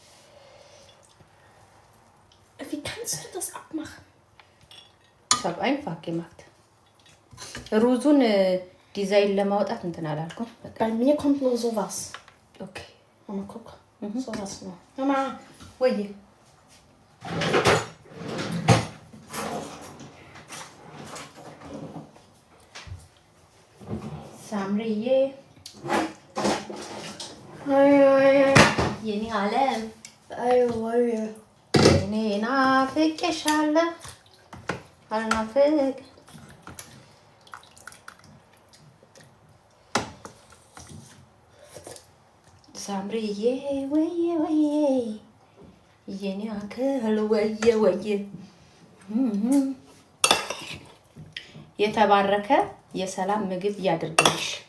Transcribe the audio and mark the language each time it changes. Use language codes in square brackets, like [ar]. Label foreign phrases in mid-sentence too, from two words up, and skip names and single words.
[de] Wie kannst du das abmachen? Ich habe einfach gemacht. [am] ሩዙን ዲዛይን ለማውጣት እንትን አላልኩም። [de] Bei mir kommt nur sowas. Okay. Mama, guck. Sowas nur. Mama. [am] ወይ ሳምሪዬ የኔ ዓለም እኔ ናፍቄሻለሁ አልናፍቅ ሳምሪዬ ወየ ወየ የኔ አክል ወየ ወየ የተባረከ የሰላም ምግብ ያድርግልሽ።